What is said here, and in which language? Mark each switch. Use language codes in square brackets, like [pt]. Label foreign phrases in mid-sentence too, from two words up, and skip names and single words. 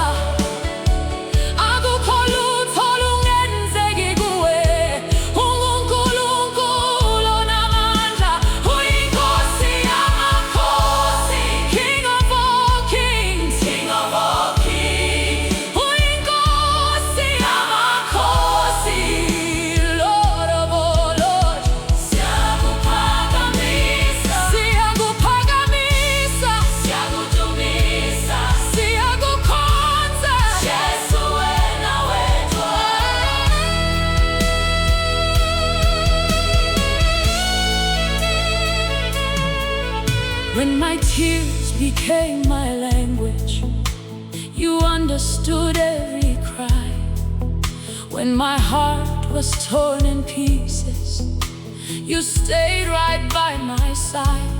[zu] Akukho lutho olungenzeki kuwe, unguNkulunkulu onamandla. UyiNkosi YamaKhosi, [en] King of all kings, King of all kings. [zu] UyiNkosi YamaKhosi, [en] Lord of all lords. [zu] Siyakuphakamisa, siyakuphakamisa, siyakudumisa, siyakukhonza. Jesu wena wedwa. [en] When my tears became my language, you understood every cry. When my heart was torn in pieces, you stayed right by my side.